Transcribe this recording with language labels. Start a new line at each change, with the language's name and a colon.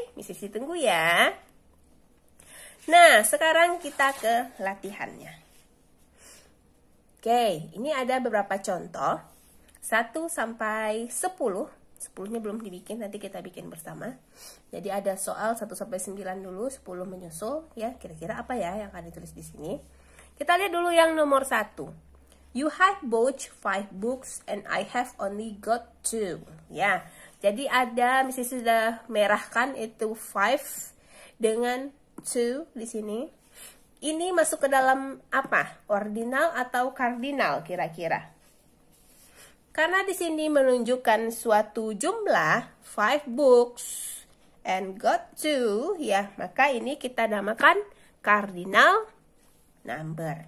Indonesian: Miss Sisi tunggu ya. Nah, sekarang kita ke latihannya. Oke, ini ada beberapa contoh. 1 sampai 10. 10-nya belum dibikin, nanti kita bikin bersama. Jadi ada soal 1 sampai 9 dulu, 10 menyusul ya. Kira-kira apa ya yang akan ditulis di sini? Kita lihat dulu yang nomor 1.
English: You have bought 5 books and I have only got 2.
Indonesian: Ya. Jadi ada misalnya sudah merahkan itu 5 dengan 2 di sini. Ini masuk ke dalam apa? Ordinal atau cardinal kira-kira? Karena di sini menunjukkan suatu jumlah
English: 5 books and got 2
Indonesian: ya, maka ini kita namakan cardinal number.